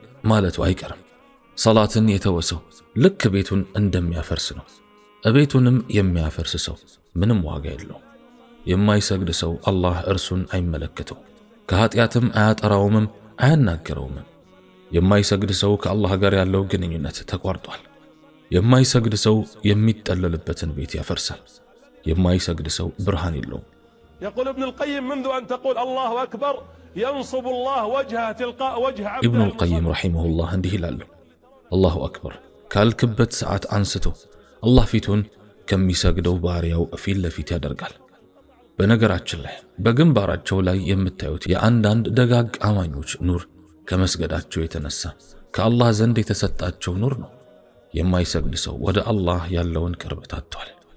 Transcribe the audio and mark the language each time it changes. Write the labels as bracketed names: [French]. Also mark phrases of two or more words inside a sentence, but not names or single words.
[Amharic] ማለቱ አይቀርም ሶላትን የተወሰው ልክ ቤቱን እንደሚያፈርስ ነው ቤቱንም የሚያፈርስ ሰው ምንም ዋጋ የለውም የማይሰግድ ሰው አላህ እርሱን አይመለከተው ከኃጢአትም አያጠራውም አያናገረውም የማይሰግድ ሰው ከአላህ ጋር ያለው ግንኙነት ተቋርጧል የማይሰግድ ሰው የሚጠለልበትን ቤት ያፈርሳል የማይሰግድ ሰው ብርሃን የለውም [Arabic] يقول ابن القيم منذ أن تقول الله أكبر ينصب الله وجهه تلقاء وجه عبده [Amharic] ابن القيم [Arabic] رحمه الله [Amharic] እንዲህ ይላል [Arabic] الله أكبر [Amharic] ካልክበት ሰዓት አንስቶ አላህ ፊቱን ከሚሰግደው ባሪያው ፊት ለፊት ያደርጋል በነገራችን ላይ በግንባራቸው ላይ የምታዩት የአንዳንድ ደጋግ አማኞች ኑር ከመስገዳቸው የተነሳ ከአላህ ዘንድ የተሰጣቸው ኑር ነው የማይሰግድ ሰው ወደ አላህ ያለውን ቅርበት አጥቷል